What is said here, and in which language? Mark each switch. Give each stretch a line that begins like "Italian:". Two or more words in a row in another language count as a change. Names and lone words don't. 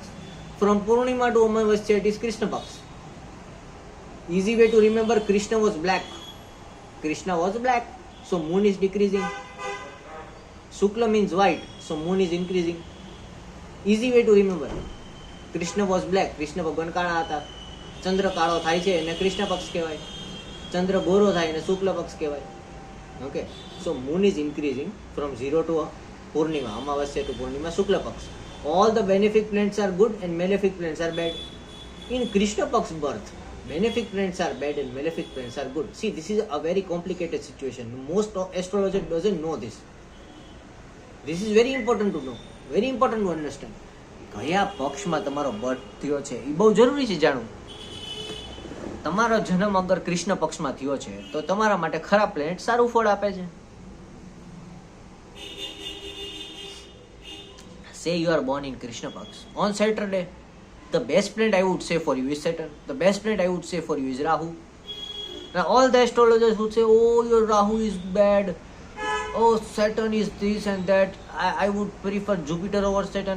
English: From Purnima to Amavasya, it is Krishna Paks. Easy way to remember, Krishna was black. Krishna was black, so moon is decreasing. Shukla means white, so moon is increasing. Easy way to remember. Krishna was black, Krishna
Gujarati: ભગવાન કાળા હતા. ચંદ્ર કાળો થાય છે એને કૃષ્ણ પક્ષ કહેવાય. ચંદ્ર ગોરો થાય એને શુક્લ પક્ષ કહેવાય.
English: Okay, so moon is increasing from 0 to Purnima, Amavasya to Purnima, Shukla Paks. All the benefic planets are good and malefic planets are bad. In Krishna Pak's birth, benefic planets are bad and malefic planets are good. See, this is a very complicated situation. Most astrologer doesn't know this. This is very important to know. Very important to understand.
Gujarati: કયા પક્ષમાં તમારો બર્થ થયો છે એ બહુ જરૂરી છે જાણવું. તમારો જન્મ અગર કૃષ્ણ પક્ષમાં થયો છે તો તમારા માટે ખરાબ પ્લેનેટ સારું ફળ આપે છે.
English: Say you are born in Krishna Paks. On Saturday, the best planet I would say for you is Saturn. The best planet I would say for you is Rahu. Now all the astrologers would say, oh, your Rahu is bad. Oh, Saturn is this and that. I would prefer Jupiter over Saturn.